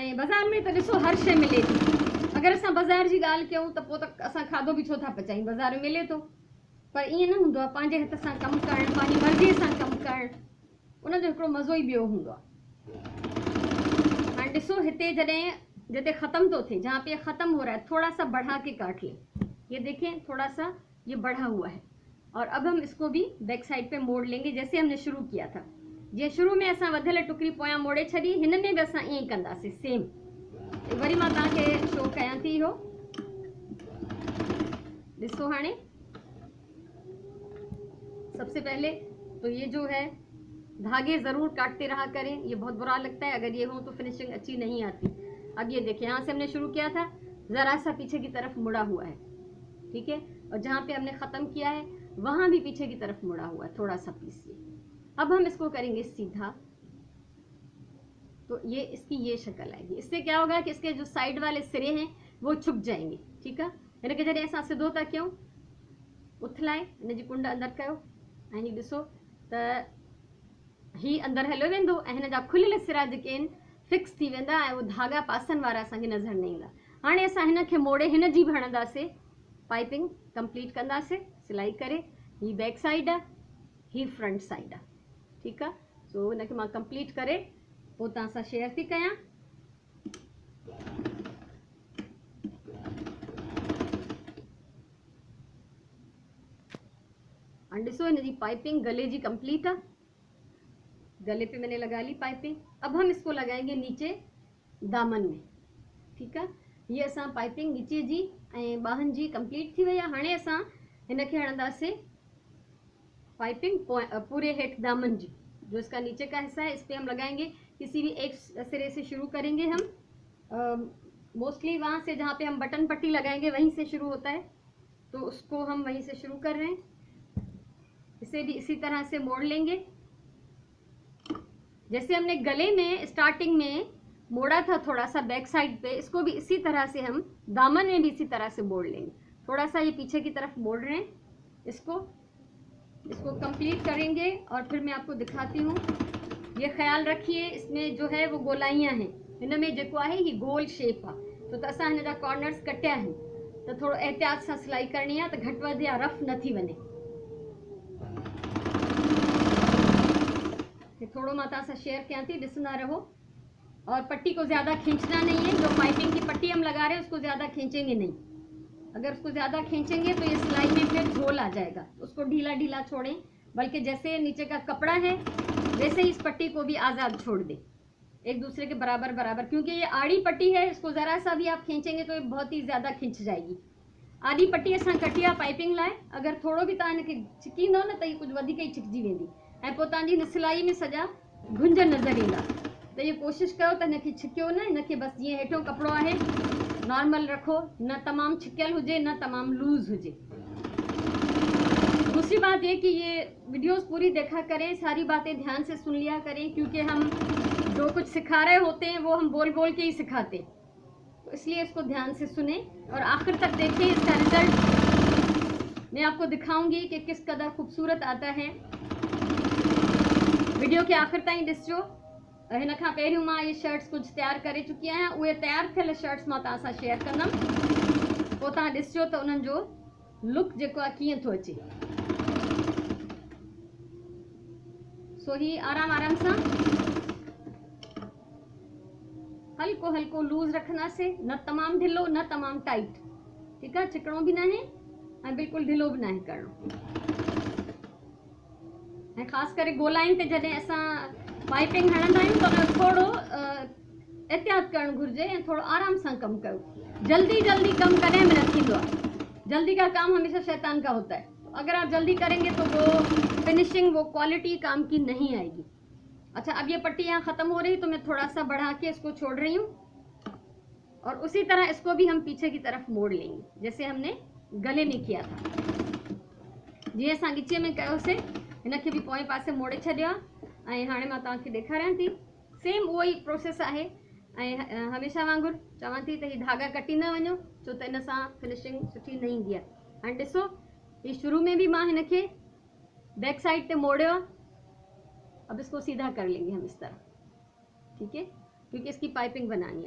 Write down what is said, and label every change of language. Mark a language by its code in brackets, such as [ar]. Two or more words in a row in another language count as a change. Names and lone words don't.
[sd] ऐं बाज़ारि में त ॾिसो हर शइ मिले थी। अगरि असां बाज़ारि जी ॻाल्हि कयूं त पोइ त असां खाधो बि छो था पचायूं, बाज़ारि में मिले थो। पर ईअं न हूंदो आहे, पंहिंजे हथ सां कमु करणु, पंहिंजी मर्ज़ीअ सां कमु करणु, उनजो हिकिड़ो मज़ो ई ॿियो हूंदो आहे। हाणे ॾिसो हिते जॾहिं जिते ख़त्म तो थे, [hi] जहाँ पे ख़त्म हो रहा है, थोड़ा सा बढ़ा के काट लें। ये देखें थोड़ा सा ये बढ़ा हुआ है। और अब हम इसको भी [en] back side [hi] पे मोड़ लेंगे जैसे हमने शुरू किया था। [sd] जीअं शुरू में असां वधियल टुकड़ी पोयां मोड़े छॾी, हिन में भी असां ईअं ई कंदासीं सेम। वरी मां तव्हांखे शो कयां थी इहो ॾिसो। [hi] हाणे सबसे पहले तो ये जो है धागे ज़रूर काटते रहा करें, ये बहुत बुरा लगता है अगर ये हो तो फिनिशिंग अच्छी नहीं आती। अब ये देखिए यहाँ से हमने शुरू किया था, ज़रा सा पीछे की तरफ मुड़ा हुआ है, ठीक है। और जहाँ पे हमने ख़त्म किया है वहाँ भी पीछे की तरफ मुड़ा हुआ है थोड़ा सा पीस ये। अब हम इसको करेंगे सीधा, तो ये इसकी ये शक्ल आएगी। इससे क्या होगा कि इसके जो साइड वाले सिरे हैं वो छुप जाएंगे, ठीक है। [sd] हिन खे जॾहिं असां सिधो था कयूं, उथलाए हिन जी कुंड अंदरि कयो ऐं हीअ ॾिसो त ही अंदरि हलियो वेंदो ऐं हिन जा खुलियल सिरा जेके आहिनि फिक्स थी वेंदा ऐं उहे धागा पासनि वारा असांखे नज़र न ईंदा। हाणे असां हिन खे मोड़े हिन जी बि हणंदासीं, [en] piping complete [sd] कंदासीं सिलाई करे। ही [en] back side [sd] आहे, ही [en] front side [sd] आहे, ठीकु आहे। सो हिनखे मां कंप्लीट करे पोइ तव्हां सां शेयर थी कयां। हाणे ॾिसो हिन जी पाइपिंग गले जी कंप्लीट है, [hi] गले पे मैंने लगा ली पाइपिंग। अब हम इसको लगाएंगे नीचे दामन में, ठीक है। [sd] ये असां पाइपिंग नीचे जी ऐं बाहन जी कंप्लीट थी वई आहे। हाणे असां हिन खे हणंदासीं पाइपिंग पूरे हेठ दामन जी। [hi] जो इसका नीचे का हिस्सा है इस पे हम लगाएंगे, किसी भी एक सिरे से शुरू करेंगे हम। मोस्टली वहाँ से जहाँ पे हम बटन पट्टी लगाएंगे वहीं से शुरू होता है, तो उसको हम वहीं से शुरू कर रहे हैं। इसे भी इसी तरह से मोड़ लेंगे जैसे हमने गले में स्टार्टिंग में मोड़ा था थोड़ा सा [en] back side [hi] पे, इसको भी इसी तरह से हम दामन में भी इसी तरह से मोड़ लेंगे। थोड़ा सा ये पीछे की तरफ मोड़ रहे हैं, इसको कंप्लीट करेंगे और फिर मैं आपको दिखाती हूँ। ये ख्याल रखिए इसमें जो है वो गोलाइयाँ हैं, [sd] हिन में जेको आहे ही गोल शेप आहे, तो असां हिन जा कॉर्नर्स कटिया आहिनि, तो थोड़ो एहतियात सां सिलाई करणी आहे त घटि वधि या रफ न थी वञे। थोड़ो मां तव्हां सां शेयर कयां थी, ॾिसंदा रहो। [hi] और पट्टी को ज़्यादा खींचना नहीं है, जो पाइपिंग की पट्टी हम लगा रहे हैं उसको ज़्यादा खींचेंगे नहीं। अगर उसको ज़्यादा खींचेंगे तो ये सिलाई में फिर झोल आ जाएगा, उसको ढीला ढीला छोड़ें, बल्कि जैसे नीचे का कपड़ा है वैसे ही इस पट्टी को भी आज़ाद छोड़ दें, एक दूसरे के बराबर बराबर। क्योंकि ये आड़ी पट्टी है, इसको ज़रा सा भी आप खींचेंगे तो ये बहुत ही ज़्यादा खींच जाएगी। [sd] आड़ी पट्टी असां कटी आहे पाइपिंग लाइ, अगर थोड़ो भी तव्हां हिनखे छिकींदो न त ये कुछ वधीक ई छिकजी वेंदी ऐं पोइ तव्हांजी हिन सिलाई में सॼा गुंज नज़र ईंदा। त ये कोशिशि कयो त हिनखे छिकियो न, हिनखे बसि जीअं हेठो कपिड़ो आहे नॉर्मल रखो, न तमामु छिकियल हुजे न तमामु लूज़ हुजे। [hi] दूसरी बात ये कि ये वीडियोस पूरी देखा करें, सारी बातें ध्यान से सुन लिया करें, क्योंकि हम जो कुछ सिखा रहे होते हैं वो हम बोल बोल के ही सिखाते हैं, तो इसलिए इसको ध्यान से सुने और आखिर तक देखें। इसका रिजल्ट मैं आपको दिखाऊंगी कि किस कदर खूबसूरत आता है। [sd] वीडियो के आखिर ताईं ॾिसजो। हिन खां पहिरियों मां ये शर्ट्स कुछ तैयार करे चुकी आहियां, उहे तैयार थियल शर्ट्स मां तव्हां सां शेयर कंदमि, पोइ तव्हां ॾिसजो त उन्हनि जो लुक जेको आहे कीअं थो अचे। सो ही आराम आराम सां हल्को हल्को लूज़ रखंदासीं, न तमामु ढिलो न तमामु टाइट, ठीकु आहे। चिकणो बि न आहे ऐं बिल्कुलु ढिलो बि न आहे करिणो। ऐं ख़ासि करे गोलाइन ते जॾहिं असां पाइपिंग हणंदा आहियूं त थोड़ो एहतियात करणु घुरिजे ऐं थोड़ो आराम सां कमु कयो। जल्दी जल्दी कम करें में न थींदो आहे। [hi] जल्दी का काम हमेशा शैतान का होता है। तो अगर आप जल्दी करेंगे तो वो फिनिशिंग, वो क्वालिटी काम की नहीं आएगी। अच्छा, अब ये पट्टी यहाँ ख़त्म हो रही, तो मैं थोड़ा सा बढ़ा के इसको छोड़ रही हूँ और उसी तरह इसको भी हम पीछे की तरफ मोड़ लेंगे जैसे हमने गले में किया था। [sd] जी असां गिचे में कयो से इनके भी पोएं पासे मोड़े छॾियो आहे। हाणे मां तव्हांखे ॾेखारियां थी, सेम उहो ई प्रोसेस आहे। हमेशा वांगुरु चवां थी त ही धागा कटी न वञो, छो त इन सां फिनिशिंग सुठी न ईंदी आहे। हाणे ॾिसो, ही शुरू में भी मां हिनखे [en] back side [sd] पे मोड़ियो, [hi] अब इसको सीधा कर लेंगे हम इस तरह, ठीक है, क्योंकि इसकी पाइपिंग बनानी है।